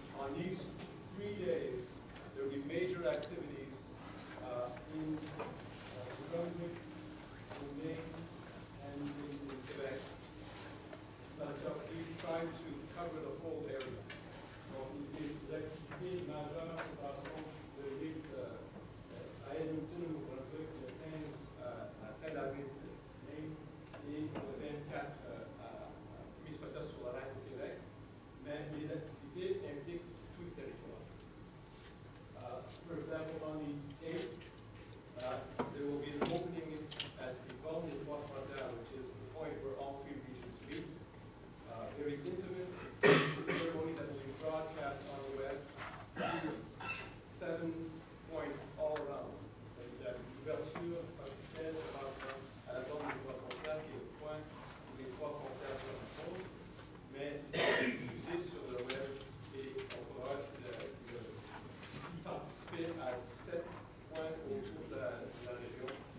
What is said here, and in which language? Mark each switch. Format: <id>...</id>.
<en>On these 3 days, there will be major activities in New Brunswick, in Maine, and in Quebec. But we try to cover the whole area.</en> <fr>Donc, les activités majeures se passeront le 8 à Edmundston, au Brunswick, le 15 à Saint-David, Maine, et le 24 à Committe sur la Reine au Québec. Mais les activités impliquent tout le territoire.</fr> <en>For example, on the 8th, there will be an opening at the Colony de Trois-Frontières, which is the point where all 3 regions meet. Very intimate ceremony that will be broadcast on the web. 7 points all around.</en> <fr>L'ouverture officielle se passera à la zone des Trois-Frontières, qui est le point où les 3 frontières se rencontrent, mais il sera diffusé sur le web et on pourra y participer à 7 points autour de la région.</fr>